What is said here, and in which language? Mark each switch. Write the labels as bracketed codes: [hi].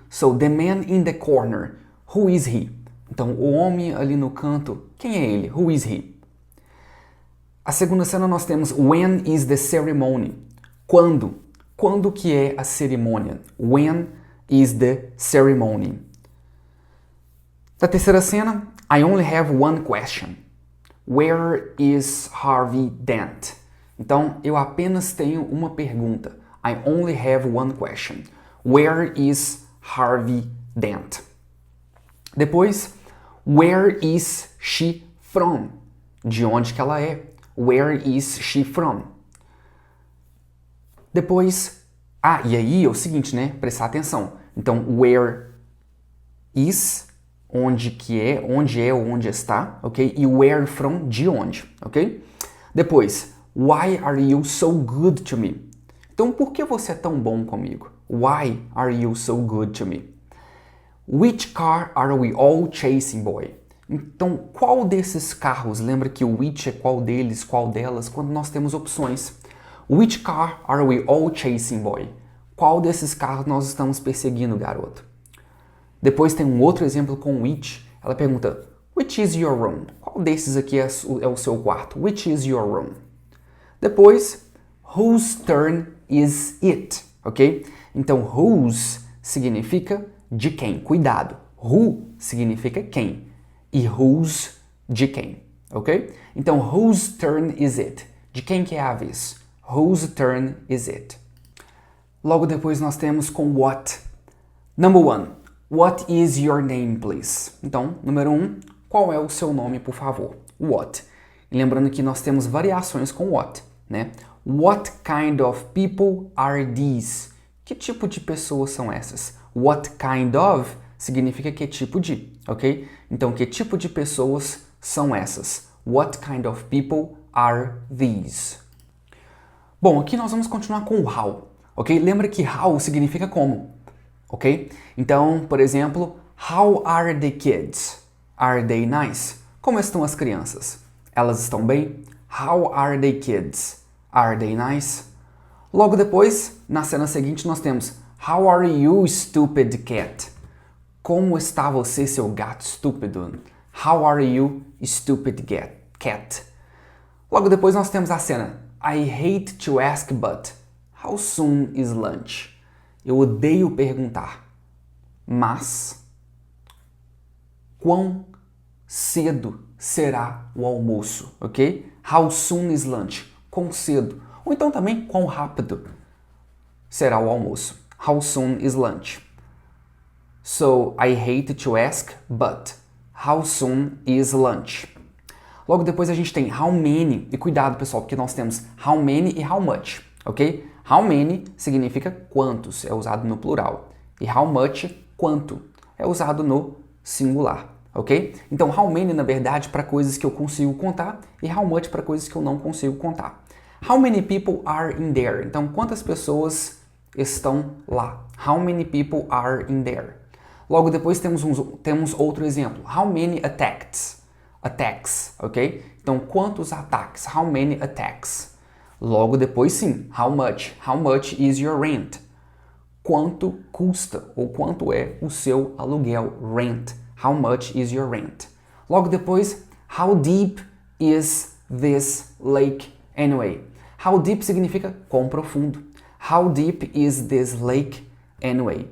[en] So, the man in the corner, who is he? [pt] Então, o homem ali no canto, quem é ele? [en] Who is he? [pt] A segunda cena nós temos [en] when is the ceremony? [pt] Quando? Quando que é a cerimônia? [en] When is the ceremony? [pt] Da terceira cena, [en] I only have one question. Where is Harvey Dent? [pt] Então, eu apenas tenho uma pergunta. [en] I only have one question. Where is Harvey Dent? Depois, where is she from? [pt] De onde que ela é? [en] Where is she from? [pt] Depois, e aí é o seguinte, né? Prestar atenção. Então, where is, onde que é, onde é ou onde está, ok? E where from, de onde, ok? [en] Depois, why are you so good to me? [pt] Então, por que você é tão bom comigo? [en] Why are you so good to me? Which car are we all chasing, boy? [pt] Então, qual desses carros? Lembra que o which é qual deles, qual delas, quando nós temos opções. [en] Which car are we all chasing, boy? [pt] Qual desses carros nós estamos perseguindo, garoto? Depois tem um outro exemplo com which. Ela pergunta, [en] which is your room? [pt] Qual desses aqui é o seu quarto? [en] Which is your room? [pt] Depois, [en] whose turn is it? [pt] Ok? Então, whose significa de quem. Cuidado. Who significa quem. E whose, de quem. Ok? Então, [en] whose turn is it? [pt] De quem que é a vez? [en] Whose turn is it? [pt] Logo depois nós temos com what. [en] Number 1. What is your name, please? [pt] Então, número 1. Qual é o seu nome, por favor? What. E lembrando que nós temos variações com what, né? [en] What kind of people are these? [pt] Que tipo de pessoas são essas? What kind of significa que tipo de, ok? Então, que tipo de pessoas são essas? [en] What kind of people are these? [pt] Bom, aqui nós vamos continuar com o how, ok? Lembra que how significa como, ok? Então, por exemplo, [en] how are the kids? Are they nice? [pt] Como estão as crianças? Elas estão bem? [en] How are the kids? Are they nice? [pt] Logo depois, na cena seguinte, nós temos [en] how are you, stupid cat? [pt] Como está você, seu gato estúpido? [en] How are you, stupid cat? [pt] Logo depois nós temos a cena [en] I hate to ask, but how soon is lunch? [pt] Eu odeio perguntar, mas quão cedo será o almoço, ok? [en] How soon is lunch? [pt] Quão cedo? Ou então também quão rápido será o almoço? [en] How soon is lunch? So, I hate to ask, but how soon is lunch? [pt] Logo depois a gente tem how many, e cuidado pessoal, porque nós temos how many e how much, ok? How many significa quantos, é usado no plural. E how much, quanto, é usado no singular, ok? Então, how many, na verdade, para coisas que eu consigo contar, e how much para coisas que eu não consigo contar. [en] How many people are in there? [pt] Então, quantas pessoas estão lá? [en] How many people are in there? [pt] Logo depois temos outro exemplo. [en] How many attacks? Attacks, ok? [pt] Então, quantos ataques? [en] How many attacks? [pt] Logo depois, sim, how much? [en] How much is your rent? [pt] Quanto custa ou quanto é o seu aluguel? [en] Rent. How much is your rent? [pt] Logo depois, [en] how deep is this lake anyway? How deep [pt] significa quão profundo. [en] How deep is this lake anyway?